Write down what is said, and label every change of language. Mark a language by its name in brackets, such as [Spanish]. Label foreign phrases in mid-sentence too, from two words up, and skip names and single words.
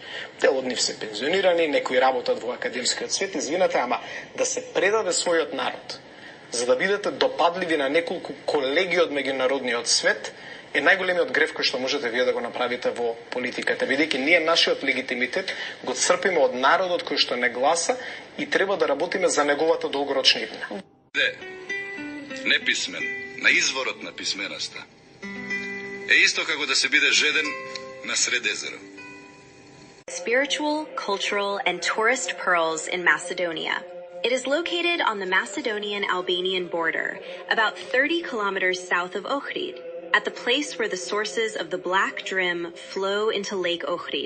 [Macedonian] Дел од нив се пензионирани, некои работат во академскиот свет, извинете, ама да се предаде својот народ, за да бидете допадливи на неколку колеги од меѓународниот свет, е најголемиот греф кој што можете вие да го направите во политиката, бидејќи ние нашиот легитимитет го црпиме од народот кој што не гласа и треба да работиме за неговата долгорочна иднина. Неписмен на изворот на писменоста е исто како да се биде жеден на сред езеро. [English] Spiritual, cultural, and tourist pearls in Macedonia. It is located on the Macedonian-Albanian border, about 30 kilometers south of Ohrid, at the place where the sources of the Black Drim flow into Lake Ohrid.